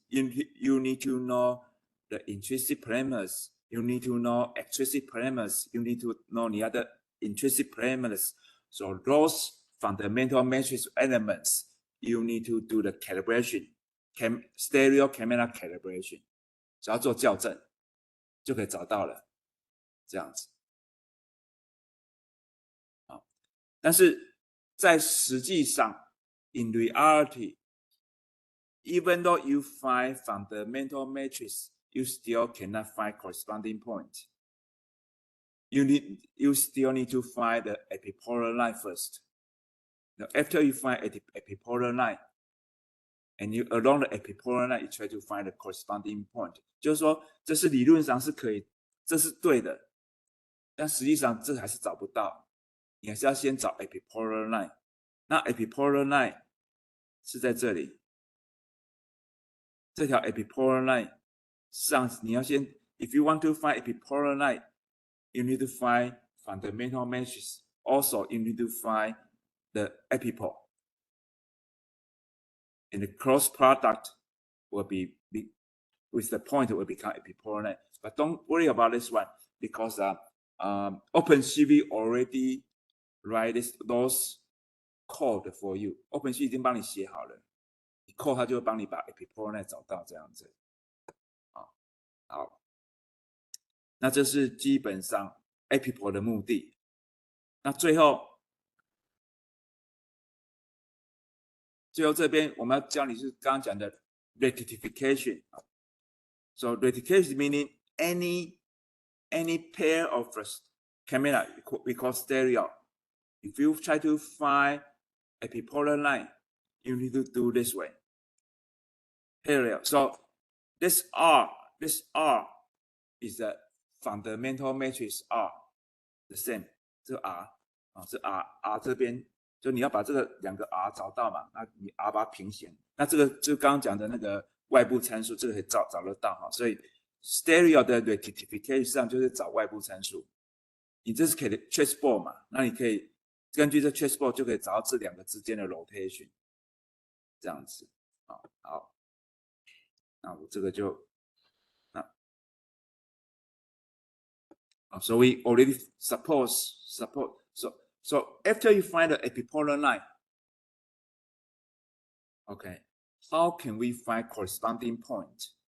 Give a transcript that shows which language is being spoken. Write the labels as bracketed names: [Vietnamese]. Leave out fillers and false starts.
[English] You need to know the intrinsic parameters. You need to know extrinsic parameters. You need to know the other intrinsic parameters. So those fundamental matrix elements, you need to do the calibration, stereo camera calibration. [Chinese] 只要做校正，就可以找到了，这样子。好，但是在实际上 [English] ，in reality, even though you find fundamental matrix, you still cannot find corresponding point. You still need to find the epipolar line first. Now, after you find epipolar line, and you along the epipolar line, you try to find the corresponding point. [Chinese] 就是说，这是理论上是可以，这是对的，但实际上这还是找不到。你还是要先找 epipolar line。那 epipolar line 是在这里，这条 epipolar line 上你要先 [English] ，if you want to find epipolar line, you need to find fundamental matrix. Also, you need to find the epipole, and the cross product will be with the point will become epipolar line. But don't worry about this one because OpenCV already write those code for you. [Chinese] OpenCV 已经帮你写好了，你 code 它就会帮你把 Epipolar Line 找到这样子。好，那这是基本上 Epipolar 的目的。那最后这边我们要教你是刚刚讲的 rectification。 [English] So rectification meaning any pair of camera we call stereo. If you try to find epipolar line, you need to do this way. Parallel. So this R is the fundamental matrix R, the same. [Chinese] 这 R 是 R 这边，就你要把这个两个 R 找到嘛，那你 R 把它平行。那这个就刚刚讲的那个外部参数，这个可以找得到哈。所以 stereo 的 rectification 实际上就是找外部参数。你这是可以 chessboard 嘛？那你可以根据这 chessboard 就可以找到这两个之间的 rotation， 这样子啊。好，那我这个就 [English] so we already support. So after you find the epipolar line, okay, how can we find corresponding point?